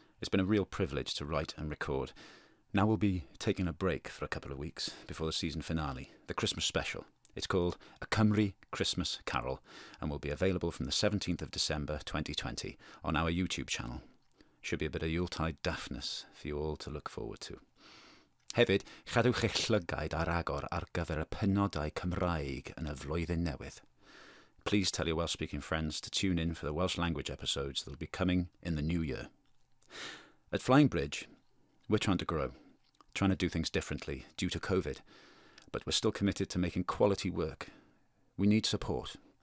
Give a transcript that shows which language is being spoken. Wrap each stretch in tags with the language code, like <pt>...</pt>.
<en>It's been a real privilege to write and record. Now we'll be taking a break for a couple of weeks before the season finale, the Christmas special. It's called A Cymru Christmas Carol and will be available from the 17th of December 2020 on our YouTube channel. Should be a bit of Yuletide daftness for you all to look forward to.</en> <cy>Hefyd, chadwch eich llygaid ar agor ar gyfer y penodau Cymraeg yn y flwyddyn newydd.</cy> <en>Please tell your Welsh-speaking friends to tune in for the Welsh language episodes that will be coming in the new year. At Flying Bridge, we're trying to grow, trying to do things differently due to COVID, but we're still committed to making quality work. We need support.</en>